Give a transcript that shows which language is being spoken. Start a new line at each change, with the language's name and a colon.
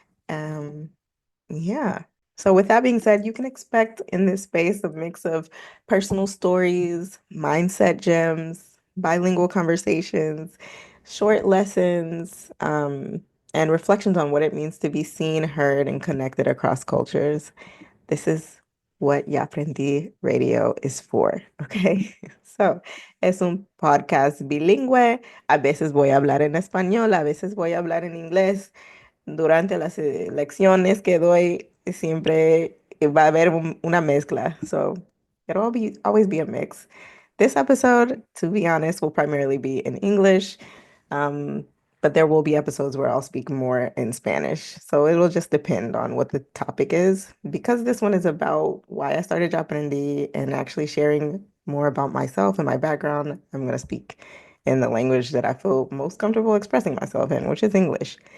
English: Um, yeah. So with that being said, you can expect in this space a mix of personal stories, mindset gems, bilingual conversations, short lessons, and reflections on what it means to be seen, heard, and connected across cultures. This is what Yaprendí Radio is for, okay?
Spanish: So, es un podcast bilingüe. A veces voy a hablar en español, a veces voy a hablar en inglés. Durante las lecciones que doy, siempre va a haber una mezcla.
English: So it'll always be a mix. This episode, to be honest, will primarily be in English, um, but there will be episodes where I'll speak more in Spanish. So it'll just depend on what the topic is. Because this one is about why I started Japanendi and actually sharing more about myself and my background, I'm going to speak in the language that I feel most comfortable expressing myself in, which is English.